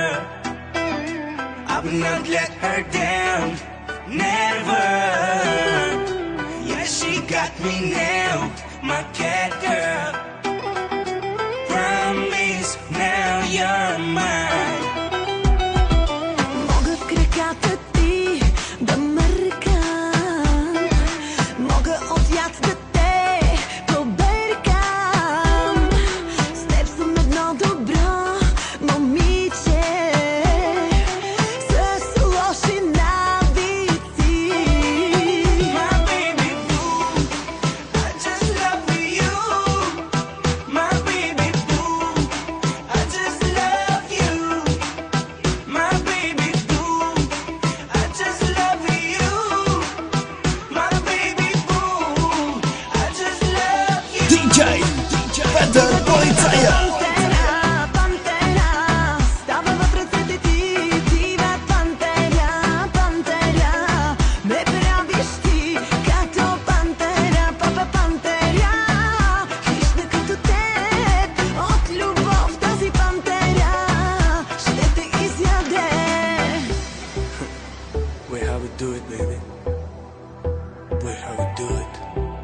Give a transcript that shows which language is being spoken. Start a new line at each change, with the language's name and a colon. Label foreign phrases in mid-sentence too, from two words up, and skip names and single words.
English: I will not let her down, never. Yeah, she got me now, my cat girl. Promise, now you're mine.
Bulgarian: Мога в краката ти да мъркам, мога от яд да те побъркам. С теб съм едно добро момиче с лоши навици.
English: My baby boo, I just love you. My baby boo, I just love you. My baby boo, I just love you. My baby boo, I just love you. DJ Peter Policaja.
Bulgarian: Пантера, пантера, става в ръцете ти, дива пантера, пантера, ме правиш ти като пантера, папа пантера, хищна като теб, от любов тази пантера ще те изяде.
English: Wait, how we do it, baby? Wait, how we do it?